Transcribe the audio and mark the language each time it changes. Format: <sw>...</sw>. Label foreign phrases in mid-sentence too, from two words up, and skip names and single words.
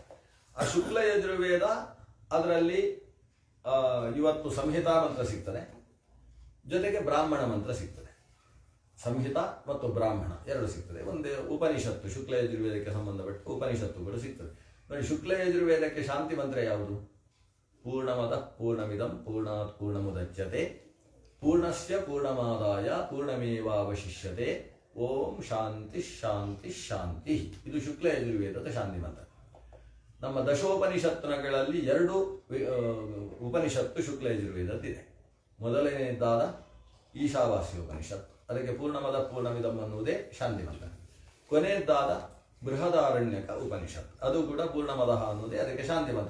<kn>ಆ ಶುಕ್ಲ ಯಜುರ್ವೇದ ಅದರಲ್ಲಿ ಇವತ್ತು ಸಂಹಿತಾ ಮಂತ್ರ ಸಿಗ್ತದೆ, ಜೊತೆಗೆ ಬ್ರಾಹ್ಮಣ ಮಂತ್ರ ಸಿಗ್ತದೆ. ಸಂಹಿತ ಮತ್ತು ಬ್ರಾಹ್ಮಣ ಎರಡು ಸಿಗ್ತದೆ. ಒಂದೇ ಉಪನಿಷತ್ತು, ಶುಕ್ಲ ಯಜುರ್ವೇದಕ್ಕೆ ಸಂಬಂಧಪಟ್ಟ ಉಪನಿಷತ್ತುಗಳು ಸಿಗ್ತದೆ. ನೋಡಿ, ಶುಕ್ಲ ಯಜುರ್ವೇದಕ್ಕೆ ಶಾಂತಿ ಮಂತ್ರ ಯಾವುದು?</kn> <sa>ಪೂರ್ಣಮದ ಪೂರ್ಣಮಿದಂ ಪೂರ್ಣಾತ್ ಪೂರ್ಣಮುದಚ್ಯತೆ ಪೂರ್ಣಸ್ಯ ಪೂರ್ಣಮಾದಾಯ ಪೂರ್ಣಮೇವಾವಶಿಷ್ಯತೆ ಓಂ ಶಾಂತಿ ಶಾಂತಿ ಶಾಂತಿ.</sa> <kn>ಇದು ಶುಕ್ಲ ಯಜುರ್ವೇದದ ಶಾಂತಿ ಮಂತ್ರ. ನಮ್ಮ ದಶೋಪನಿಷತ್ತುಗಳಲ್ಲಿ 2 ಉಪನಿಷತ್ತು ಶುಕ್ಲ ಯಜುರ್ವೇದದ್ದಿದೆ. ಮೊದಲನೆಯದಾದ ಈಶಾವಾಸ್ಯೋಪನಿಷತ್ತು, ಅದಕ್ಕೆ</kn> <sa>ಪೂರ್ಣಮದ ಪೂರ್ಣಮಿದಂ</sa> <kn>ಅನ್ನುವುದೇ ಶಾಂತಿ ಮಂತ್ರ. ಕೊನೆಯದಾದ ಬೃಹದಾರಣ್ಯಕ ಉಪನಿಷತ್ತು, ಅದು ಕೂಡ ಪೂರ್ಣಮದಃ ಅನ್ನೋದೇ ಅದಕ್ಕೆ ಶಾಂತಿ ಮಂತ್ರ.</kn>